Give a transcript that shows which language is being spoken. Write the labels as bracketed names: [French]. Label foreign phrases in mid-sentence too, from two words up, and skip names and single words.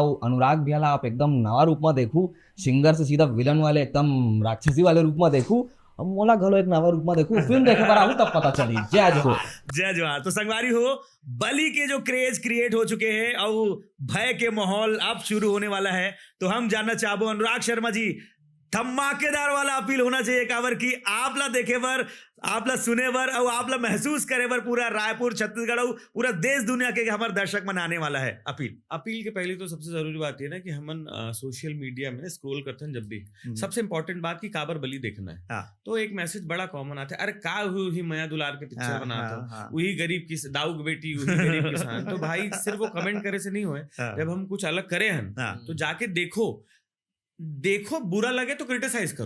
[Chhattisgarhi] और अनुराग भैया ला आप एकदम नवा रूप में देखू, सिंगर से सीधा विलन वाले एकदम राक्षसी वाले रूप में देखू, अब मोला घलो एक नवा रूप में देखू। फिल्म देखे पर आऊँ तब पता चली। जय जोहार। जय जोहार। तो संगवारी हो, बली के जो [English] craze create [Chhattisgarhi] हो चुके हैं और भय के माहौल अब शुरू होने वाला है, तो हम जानना चाहबो अनुराग शर्मा जी, धमाकेदार वाला अपील होना चाहिए कावर की आपला देखे बर, आपला सुने बर और आपला महसूस करे बर पूरा रायपुर, छत्तीसगढ़ और पूरा देश दुनिया के हमारे दर्शक मन आने वाला है। अपील के पहले तो सबसे जरूरी बात ये ना कि हम [English] social media [Chhattisgarhi] में स्क्रॉल करते हैं जब भी, सबसे इंपॉर्टेंट बात की काबर बली देखना है। हाँ। तो एक मैसेज बड़ा कॉमन आता है, अरे का हुई मया दुलार के पिक्चर बनाता वही गरीब की दाऊ की बेटी, वही गरीब किसान। तो भाई सिर्फ वो कमेंट करे से नहीं हुए, जब हम कुछ अलग करे हैं तो जाके देखो, बुरा लगे तो क्रिटिसाइज करो,